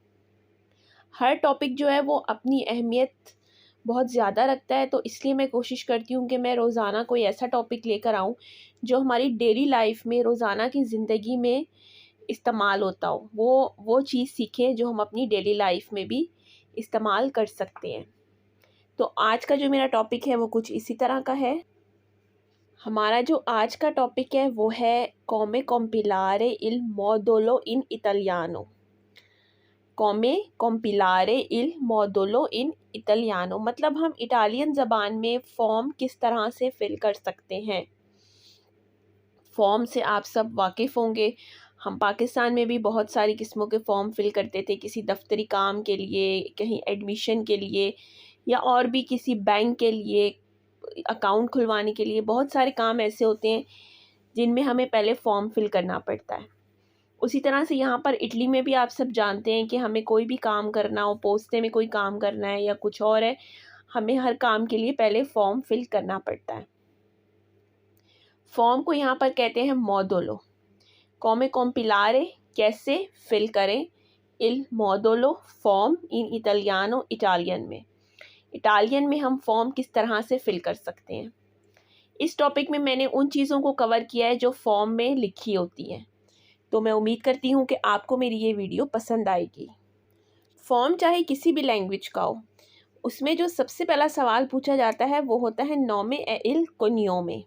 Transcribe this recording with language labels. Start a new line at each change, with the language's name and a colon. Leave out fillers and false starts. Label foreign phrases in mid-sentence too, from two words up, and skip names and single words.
Urdu: ہر ٹاپک جو ہے وہ اپنی اہمیت بہت زیادہ رکھتا ہے، تو اس لیے میں کوشش کرتی ہوں کہ میں روزانہ کوئی ایسا ٹاپک لے کر آؤں جو ہماری
English: daily life
Urdu: میں، روزانہ کی زندگی میں استعمال ہوتا ہو. وہ چیز سیکھیں جو ہم اپنی
English: daily life
Urdu: میں بھی استعمال کر سکتے ہیں. تو آج کا جو میرا ٹاپک ہے وہ کچھ اسی طرح کا ہے. ہمارا جو آج کا ٹاپک ہے وہ ہے
Italian: come compilare il modulo in italiano। come compilare il modulo in italiano
Urdu: مطلب ہم اٹالین زبان میں فارم کس طرح سے فل کر سکتے ہیں. فارم سے آپ سب واقف ہوں گے۔ ہم پاکستان میں بھی بہت ساری قسموں کے
English: form fill
Urdu: کرتے تھے، کسی دفتری کام کے لیے، کہیں ایڈمیشن کے لیے، یا اور بھی کسی بینک کے لیے، اکاؤنٹ کھلوانے کے لیے. بہت سارے کام ایسے ہوتے ہیں جن میں ہمیں پہلے
English: form fill
Urdu: کرنا پڑتا ہے. اسی طرح سے یہاں پر اٹلی میں بھی آپ سب جانتے ہیں کہ ہمیں کوئی بھی کام کرنا ہو، پوستے میں کوئی کام کرنا ہے یا کچھ اور ہے، ہمیں ہر کام کے لیے پہلے
English: form fill
Urdu: کرنا پڑتا ہے. فارم کو یہاں پر کہتے ہیں موڈولو.
Italian: come compilare
Urdu: کیسے فل کریں,
Italian: il modulo फॉर्म in italiano
Urdu: اٹالین میں. اٹالین میں ہم فارم کس طرح سے فل کر سکتے ہیں. اس ٹاپک میں میں نے ان چیزوں کو کور کیا ہے جو فارم میں لکھی ہوتی ہیں. تو میں امید کرتی ہوں کہ آپ کو میری یہ ویڈیو پسند آئے گی. فارم چاہے کسی بھی لینگویج کا ہو، اس میں جو سب سے پہلا سوال پوچھا جاتا ہے وہ ہوتا ہے
Italian: nome e il cognome.